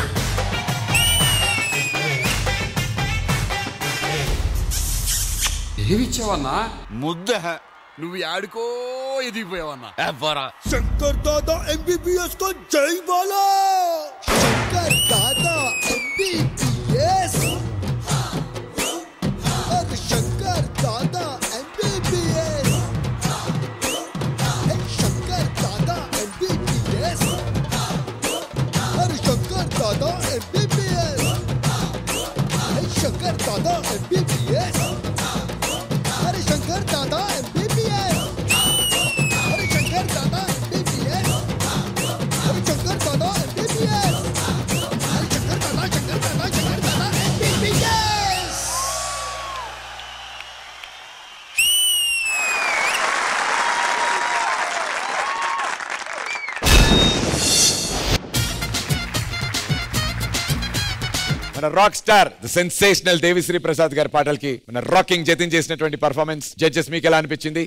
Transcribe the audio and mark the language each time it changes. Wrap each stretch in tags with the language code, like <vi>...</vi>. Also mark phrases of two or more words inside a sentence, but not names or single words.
<te>ఏమిచ్చావన్నా? ముద్ద. నువ్వు ఆడుకో ఎదిగిపోయావన్నా. ఎవ్వరా</te> <hi>శంకర్ దాదా ఎంబీబీఎస్ को जय बोलो.</hi> <te>శంకర్ దాదా ఎంబీబీఎస్.</te> <hi>अरे शंकर दादा MBBS. शंकर दादा MBBS. अरे शंकर दादा MBBS. शंकर दादा MBBS. अरे शंकर दादा MBBS. अरे शंकर दादा MBBS. अरे शंकर दादा MBBS. अरे शंकर दादा MBBS.</hi> <te>మన</te> <en>rock star the sensational</en> <te>దేవిశ్రీ ప్రసాద్ గారి పాటలకి మన రాకింగ్ జతిన్ చేసినటువంటి</te> <en>performance judges</en> <te>మీకు ఎలా అనిపించింది?</te>